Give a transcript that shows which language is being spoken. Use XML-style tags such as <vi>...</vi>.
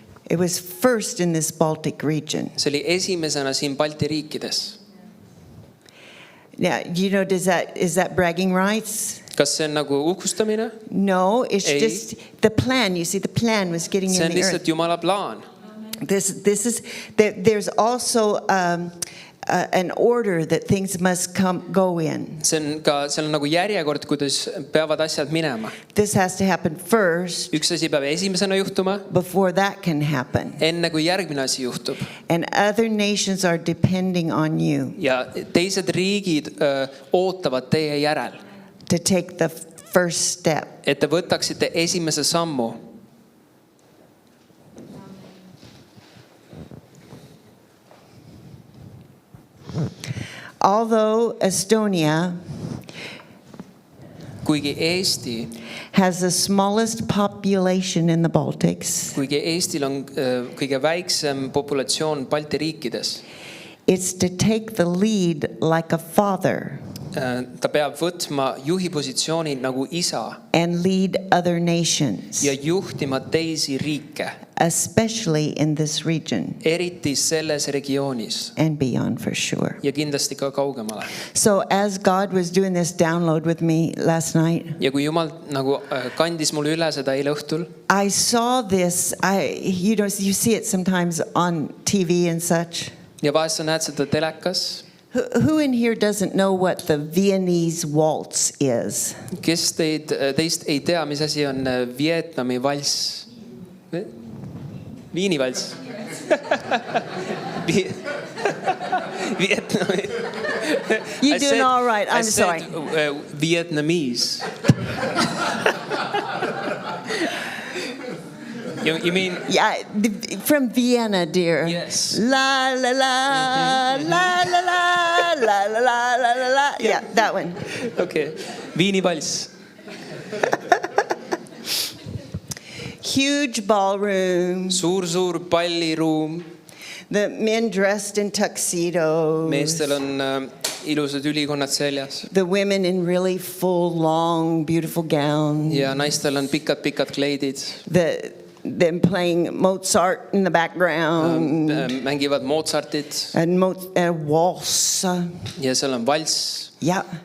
<en>It was first in this Baltic region.</en> <et>See oli esimesena siin Balti riikides.</et> <en>Now, you know, is that bragging rights?</en> <et>Kas see on nagu uhkustamine?</et> <en>No, it's</en> <et>Ei.</et> <en>just the plan. You see, the plan was getting</en> <et>See</et> <en>in</en> <et>on</et> <en>the earth.</en> <et>lihtsalt Jumala plaan.</et> <en>There's also an order that things must go in.</en> <et>Seal on nagu järjekord, kuidas peavad asjad minema.</et> <en>This has to happen first</en> <et>Üks asi peab esimesena juhtuma,</et> <en>before that can happen.</en> <et>enne kui järgmine asi juhtub.</et> <en>And other nations are depending on you</en> <et>Ja teised riigid ootavad teie järel,</et> <en>to take the first step.</en> <et>et te võtaksite esimese sammu.</et> <en>Although Estonia</en> <et>Kuigi Eesti,</et> <en>has the smallest population in the Baltics,</en> <et>kuigi Eestil on kõige väiksem populatsioon Balti riikides,</et> <en>it's to take the lead like a father</en> <et>ta peab võtma juhi positsiooni nagu isa</et> <en>and lead other nations,</en> <et>ja juhtima teisi riike,</et> <en>especially in this region</en> <et>eriti selles regioonis</et> <en>and beyond for sure.</en> <et>ja kindlasti ka kaugemale.</et> <en>So as God was doing this download with me last night,</en> <et>Ja kui Jumal nagu kandis mulle üle seda eile õhtul,</et> <en>I saw this. You see it sometimes on TV and such.</en> <et>ja vahest sa näed seda telekas.</et> <en>Who in here doesn't know what the Viennese waltz is?</en> <et>Kes teist ei tea, mis asi on Vietnami valss? Viini valss. Vietnami.</et> <en>You're doing all right. I'm sorry. Vietnamese. You mean? Yeah, from Vienna, dear. Yes. La la la la la la la la la la la la. Yeah, that one.</en> <et>Okay. Viini valss.</et> <en>Huge ballroom.</en> <et>Suur palliruum.</et> <en>The men dressed in tuxedos.</en> <et>meestel on ilusad ülikonnad seljas</et> <en>The women in really full, long, beautiful gowns.</en> <et>ja naistel on pikad kleidid.</et> <en>Them playing Mozart in the background.</en> <et>Mängivad Mozartit</et> <en>And waltz.</en> <et>ja seal on valss</et> <en>Yeah.</en>